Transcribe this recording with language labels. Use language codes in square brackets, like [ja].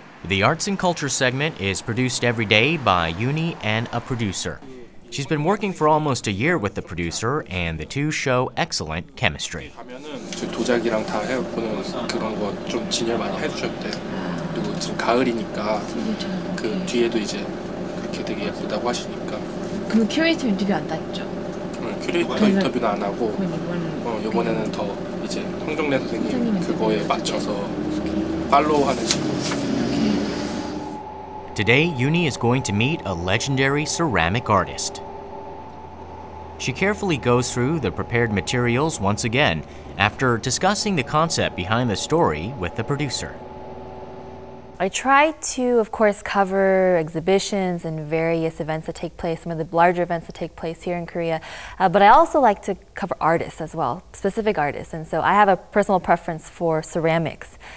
[en] The Arts and Culture segment is produced every day by Uni and a producer. She's been working for almost a year with the producer, and the two show excellent chemistry. [ko] 도자기랑 다 해보는 그런 거 좀 진열 많이 해주셨대. 그리고 지금 가을이니까 그 뒤에도 이제 그렇게 되게 예쁘다고 하시니까. 그럼 큐레이터 인터뷰 안 따죠? 큐레이터 인터뷰는 안 하고 이번에는 더 이제 황정래 선생님 그거에 맞춰서 팔로우하는 식으로. [en] Today, Uni is going to meet a legendary ceramic artist. She carefully goes through the prepared materials once again after discussing the concept behind the story with the producer. I try to, of course, cover exhibitions and various events that take place, some of the larger events that take place here in Korea, but I also like to cover artists as well, specific artists, and so I have a personal preference for ceramics.